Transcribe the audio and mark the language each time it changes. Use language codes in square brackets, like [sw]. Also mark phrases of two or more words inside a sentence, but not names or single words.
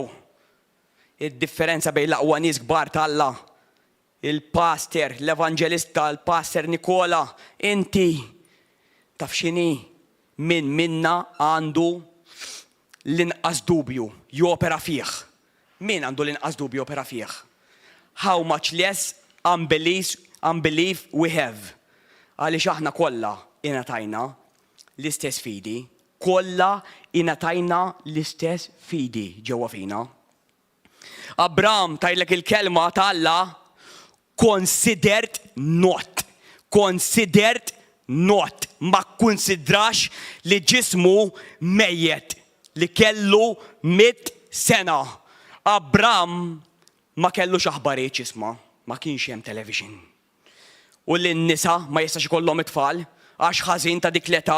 [mt] Id-differenza bejn l-aqwa nies kbar ta' Alla. Il-pastor, l-evanġelista, il-pastor Nikola, inti taf x'inhi min minna għandu l-inqas dubju jopera fih. Min għandu l-inqas dubju jopera fih? [en] How much less unbelief we have. [mt] Għaliex aħna kollha ingħatajna l-istess fidi, kollha ingħatajna l-istess fidi ġewwa fina. Abraham tajlek il-kelma ta' Alla [en] considered not. Considered not. [mt] Ma konsidrax li ġismu mejjet li kellu 100 sena. Abraham ma kellu aħbarijiet jisma', ma kienx hemm television. U l-nisa ma jistax ikollhom it-tfal għax ħażin ta' dik l-età.